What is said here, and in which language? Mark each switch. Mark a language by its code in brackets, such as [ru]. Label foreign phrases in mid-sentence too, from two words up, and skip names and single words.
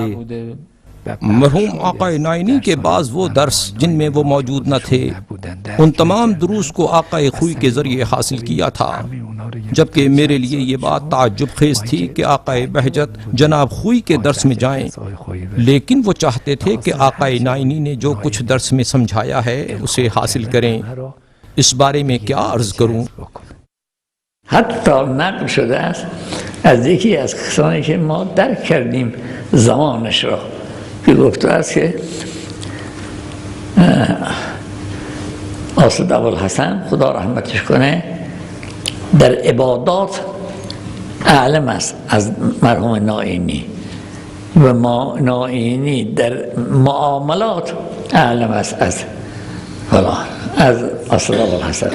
[ur] مرحوم آقا نائینی کے بعض وہ درس جن میں وہ موجود نہ تھے، ان تمام دروس کو آقا خوئی کے ذریعے حاصل کیا تھا، جبکہ میرے لیے یہ بات تعجب خیز تھی کہ آقا بہجت جناب خوئی کے درس میں جائیں، لیکن وہ چاہتے تھے کہ آقا نائینی نے جو کچھ درس میں سمجھایا ہے اسے حاصل کریں۔ اس بارے میں کیا عرض کروں؟ [fa] حتی نقل شده است از یکی از کسانی که ما درک کردیم زمانش را، که گفته است که آصد ابوالحسن خدا رحمتش کنه در عبادات اعلم است از مرحوم نائینی و نائینی در معاملات اعلم است از از آصد ابوالحسن.